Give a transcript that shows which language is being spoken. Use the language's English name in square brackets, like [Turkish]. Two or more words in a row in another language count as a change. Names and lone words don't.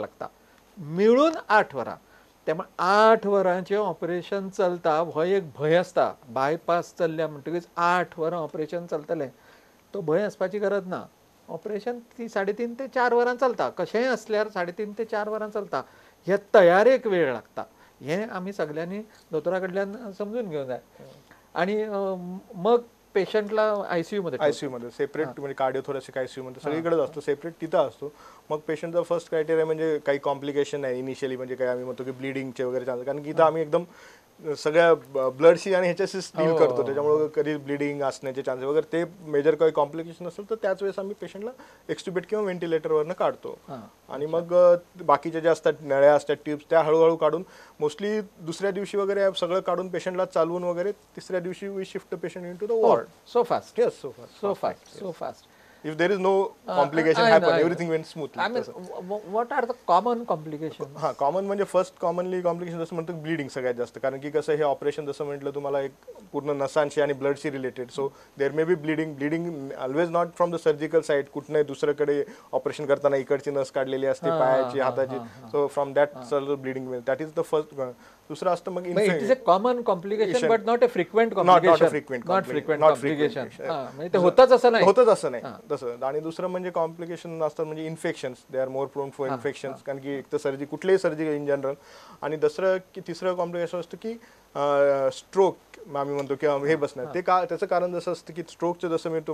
[Konkani] लागता मिळून 8 वरां त्यामुळे 8 वरांचें ऑपरेशन चलता हो एक भंय आसता बायपास चल्ल्या म्हणटकीच 8 वरां ऑपरेशन चलतलें तो भंय आसपाची गरज ना ऑपरेशन 3.5 ते 4 वरां चलता कशेंय असल्यार 3.5 ते 4 वरां चलता हे तयारेक वेळ लागता हें आमी सगळ्यांनी दोतोरा कडल्यान समजून घेवंक जाय आणि मग पेशंटला आयसीयू मध्ये [Marathi] सेपरेट म्हणजे [English] cardiothoracic ICU [Marathi] मध्ये सगळीकडेच असतो सेपरेट तिथं असतो मग पेशंटचा [English] first criteria [Marathi] म्हणजे काही कॉम्प्लिकेशन आहे इनिशियली म्हणजे काही आम्ही म्हणतो की ब्लिडिंगचे वगैरे चान्स कारण की इथं आम्ही एकदम सगळ्या ब्लडशी आणि ह्याच्याशी डील करतो त्याच्यामुळे कधी ब्लिडिंग असण्याचे चान्सेस वगैरे ते मेजर काही कॉम्प्लिकेशन असेल तर त्याच वेळेस आम्ही पेशंटला एक्स्ट्युबेट किंवा व्हेंटिलेटरवरनं काढतो आणि मग बाकीचे जे असतात नळ्या असतात ट्यूब्स त्या हळूहळू काढून मोस्टली दुसऱ्या दिवशी वगैरे सगळं काढून पेशंटला चालवून वगैरे तिसऱ्या दिवशी [English] we shift patient in to the ward so fast yes so fast if there is no complication happen everything went smoothly I mean what are the common complications [Marathi] common म्हणजे [English] first commonly complication [Marathi] जसं म्हणतो ब्लिडिंग सगळ्यात जास्त कारण की कसं हे ऑपरेशन जसं म्हटलं तुम्हाला एक पूर्ण नसांशी आणि ब्लडशी रिलेटेड [English] so there may be bleeding always not from the surgical side [Marathi] कुठनंही दुसरीकडे ऑपरेशन करताना इकडची नस काढलेली असते पायाची हाताची [English] so from that bleeding that is the first [Marathi] दुसरं असतं मग [English] it is a common complication but not a frequent complication [Marathi] म्हणजे ते होतच असं नाही तसं आणि दुसरं म्हणजे कॉम्प्लिकेशन असतात म्हणजे इन्फेक्शन्स [English] they are more prone for infections [Marathi] कारण की एक तर सर्जरी कुठलीही सर्जरी [English] in general [Marathi] आणि तिसरं कॉम्प्लिकेशन असतं की स्ट्रोक आम्ही म्हणतो किंवा हे बसणार ते का त्याचं कारण जसं असतं की स्ट्रोकचं जसं मी